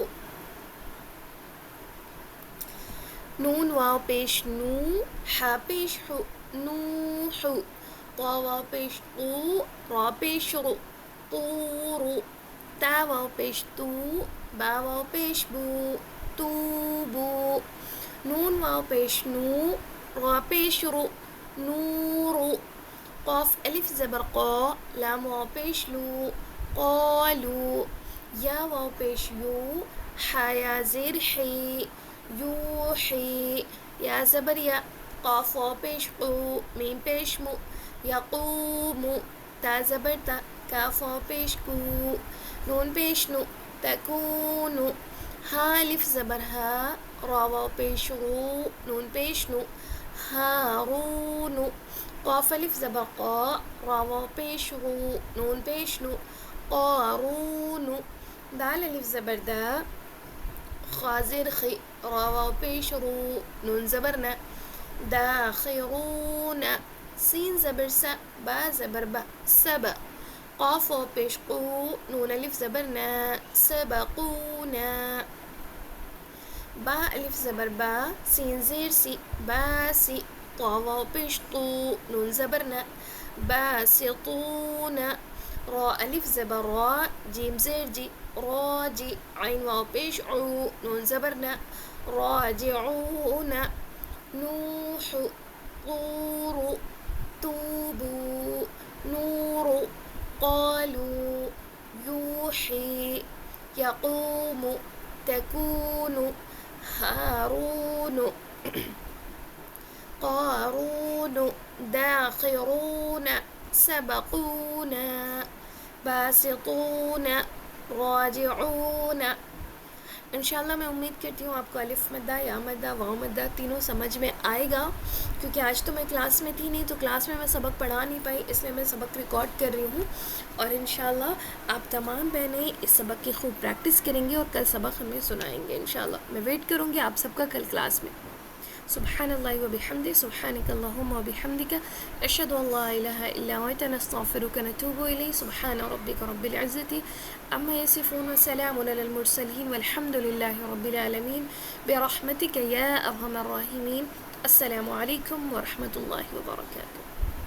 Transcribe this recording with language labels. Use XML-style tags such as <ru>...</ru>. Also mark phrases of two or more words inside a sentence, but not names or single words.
<ur>نون واو پیش نو، ہا پیش ہو، نو ہو، طا واو پیش قو، را پیش رو، طورو، تا واو پیش تو، با واو پیش بو، تو بو، نون واو پیش نو، را پیش رو، نورو، قاف الف زبر قا، لام واو پیش لو، قالو، یا واو پیش یو، حا یا زیر حی، یوحی، یا زبر یا، قاف واو پیش قو، میم پیش مو، یقومو، تا زبر تا، کاف واو پیش کو، نون پیش نو، تکونو، ہا الف زبر ہا، را واو پیش رو، نون پیش نو، ہارونو، قاف الف زبر قا، را واو پیش رو، نون پیش نو، قارونو، دال الف زبر دا، خا زیر خی، را واو پیش رو، نون زبر نا، داخرون، سین زبر سا، با زبر با، سبا، قاف واو پیش قو، نون الف زبر نا، سبقونا، با الف زبر با، سین زیر سی، باسی، طا واو پیش طو، نون زبر نا، باسطون، را الف زبر را، جیم زیر جی، راجی، عین واو پیش عو، نون زبر نا، راجعون، نوح، طور،</ur> <ar>توبو، نور، قالوا، يوحي، يقوم، تكون، هارون، قارون، داخرون، سبقونا، باسطون، راجعون.</ar> <ur>انشاءاللہ میں امید کرتی ہوں آپ کو الف مدہ، یا مدہ، واو مدہ تینوں سمجھ میں آئے گا، کیونکہ آج تو میں کلاس میں تھی نہیں، تو کلاس میں سبق پڑھا نہیں پائی، اس لیے میں سبق ریکارڈ کر رہی ہوں. اور انشاءاللہ آپ تمام بہنیں اس سبق کی خوب پریکٹس کریں گے اور کل سبق ہمیں سنائیں گے انشاءاللہ. میں ویٹ کروں گی آپ سب کا کل کلاس میں.</ur> <ar>سبحان اللہ و بحمدہ، سبحانک اللہم و بحمدک، اشہد ان لا الہ الا انت، نستغفرک ونتوب الیک. سبحان ربک رب العزة عما یصفون، وسلام علی المرسلین، والحمد للہ رب العالمین، برحمتک یا ارحم الراحمین. السلام علیکم ورحمۃ اللہ وبرکاتہ.</ar>